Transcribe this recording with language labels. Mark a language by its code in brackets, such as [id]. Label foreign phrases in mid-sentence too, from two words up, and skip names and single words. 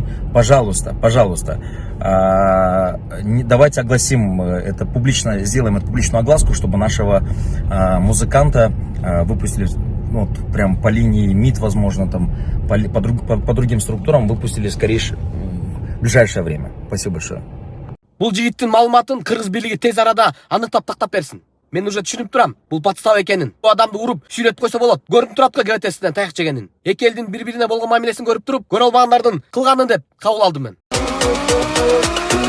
[ru] Пожалуйста, пожалуйста, давайте огласим это публично, сделаем эту публичную огласку, чтобы нашего музыканта выпустили, ну, вот, прям по линии МИД, возможно, там, по другим структурам выпустили скорее в ближайшее время. Спасибо большое. [ky] Бул жигиттин маалыматын кыргыз бийлиги тез арада аныктап тактап берсин. Мен уже түшүнүп турам, бул подстава экенин. Бул адамды уруп, сүйлөтүп койсо болот. Көрүнүп турат го кебетесинен таяк жегенин. Эки элдин бири-бирине болгон мамилесин көрүп туруп, көрө албагандардын кылганын деп кабыл алдым мен.